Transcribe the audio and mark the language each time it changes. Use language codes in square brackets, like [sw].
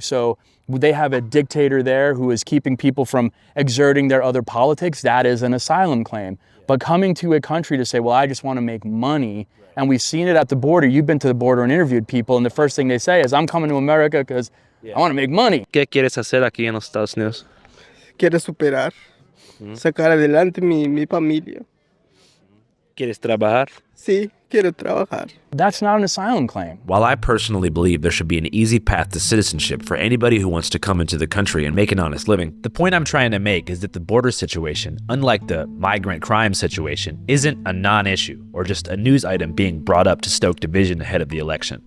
[en] So they have a dictator there who is keeping people from exerting their other politics. That is an asylum claim. But coming to a country to say, well, I just want to make money, and we've seen it at the border. You've been to the border and interviewed people, and the first thing they say is, I'm coming to America because I want to make money. [es] ¿Qué quieres hacer aquí en los Estados Unidos? Quiero superar, sacar adelante mi familia. ¿Quieres trabajar? Sí, quiere trabajar. [en] That's not an asylum claim. While I personally believe there should be an easy path to citizenship for anybody who wants to come into the country and make an honest living, the point I'm trying to make is that the border situation, unlike the migrant crime situation, isn't a non-issue or just a news item being brought up to stoke division ahead of the election.